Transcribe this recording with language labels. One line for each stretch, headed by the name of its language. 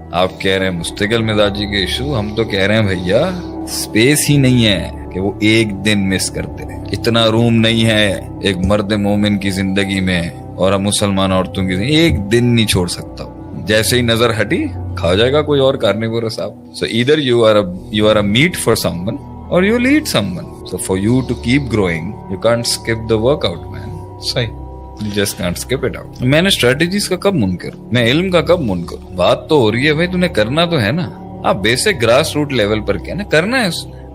Urdu: آپ کہہ رہے ہیں مستقل مزاجی کے ایشو, ہم تو کہہ رہے ہیں بھیا سپیس ہی نہیں ہے کہ وہ ایک دن مس کرتے ہیں. اتنا روم نہیں ہے ایک مرد مومن کی زندگی میں اور مسلمان عورتوں کی زندگی, ایک دن نہیں چھوڑ سکتا. جیسے ہی نظر ہٹی کھا جائے گا کوئی اور کارنیورس آپ.
English: So either you are a meat for someone or you'll eat someone. So for you to keep growing, you can't skip the workout, man.
Urdu: صحیح.
English: You just can't skip it out.
Urdu: میں نے strategies کا کب منکر, میں علم کا کب منکر. بات تو ہو رہی ہے بھائی, تو نے کرنا تو ہے نا. آپ بیسک گراس روٹ لیول پر کیا نا کرنا ہے اس میں.